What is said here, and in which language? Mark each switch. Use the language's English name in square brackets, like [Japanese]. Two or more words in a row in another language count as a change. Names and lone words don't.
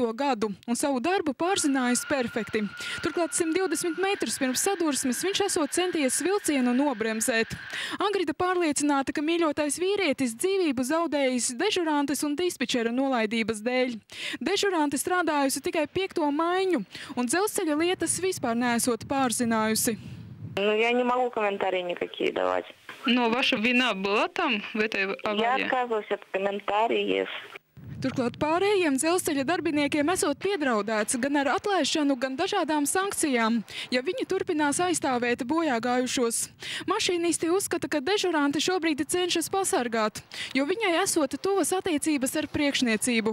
[Latvian] gadu un savu darbu pārzinājis perfekti. Turklāt 120 metrus pirms sadursmes viņš esot centies vilcienu nobremzēt. Angrita pārliecināta, ka mīļotais vīrietis dzīvību zaudējis dežurantes un dispečera nolaidības dēļ. Dežurante strādājusi tikai 5. maiņu un dzelzceļa lietas vispār neesot pārzinājusi. [Russian] Я не могу комментарии никакие давать. Но ваша вина была там, в этой аварии? Я отказываюсь от комментариев. [Latvian] Turklāt pārējiem dzelzceļa darbiniekiem esot piedraudēts gan ar atlaišanu, gan dažādām sankcijām, ja viņi turpinās aizstāvēt bojāgājušos. Mašīnisti uzskata, ka dežuranti šobrīd cenšas pasargāt, jo viņai esot tuvas attiecības ar priekšniecību.